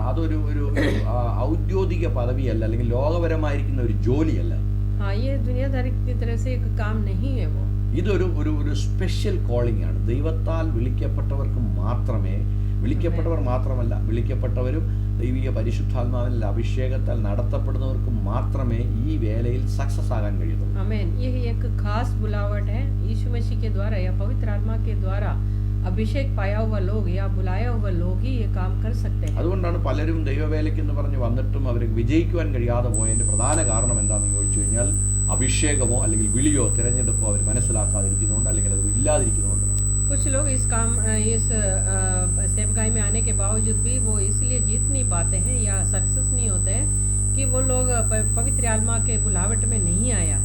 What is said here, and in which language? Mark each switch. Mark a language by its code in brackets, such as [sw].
[ml] അതൊരു ഔദ്യോഗിക പദവിയല്ല, അല്ലെങ്കിൽ ലോകപരമായിരിക്കുന്ന ഒരു ജോലിയല്ല. [hi] हाँ, ये दुनियादारी की तरह से एक काम नहीं है. वो [ml] ഇതൊരു ഒരു [en] special calling [ml] ആണ്. ദൈവത്താൽ വിളിക്കപ്പെട്ടവർക്ക് മാത്രമേ, വിളിക്കപ്പെട്ടവർ മാത്രമല്ല, വിളിക്കപ്പെട്ടവരും ദൈവിക പരിശുദ്ധാത്മാവിന്റെ അഭിഷേകത്താൽ നടത്തപ്പെടുന്നവർക്ക് മാത്രമേ ഈ വേലയിൽ സക്സസ് ആകാൻ കഴിയുള്ളൂ. [hi] आमीन. ये एक खास बुलावट है. यीशु मसीह के द्वारा या पवित्र आत्मा के द्वारा अभिषेक पाया हुआ लोग या बुलाया हुआ लोग ही ये काम कर सकते हैं. [ml] അതുകൊണ്ടാണ് പലരും ദൈവവേലയ്ക്ക് എന്ന് പറഞ്ഞ് വന്നിട്ടും അവർക്ക് വിജയിക്കുവാൻ കഴിയാതെ പോയതിന്റെ പ്രധാന കാരണം എന്താണെന്ന് ചോദിച്ചു കഴിഞ്ഞാൽ അഭിഷേകമോ അല്ലെങ്കിൽ വിളിയോ തിരഞ്ഞെടുപ്പോ അവർ മനസ്സിലാക്കാതിരിക്കുന്നുണ്ട്, അല്ലെങ്കിൽ അത് ഇല്ലാതിരിക്കുന്നുണ്ട്. [hi] कुछ लोग इस सेवकाई में आने के बावजूद भी वो इसलिए जीत नहीं पाते हैं या सक्सेस नहीं होते हैं कि वो लोग पवित्र आत्मा के बुलावट में नहीं आया.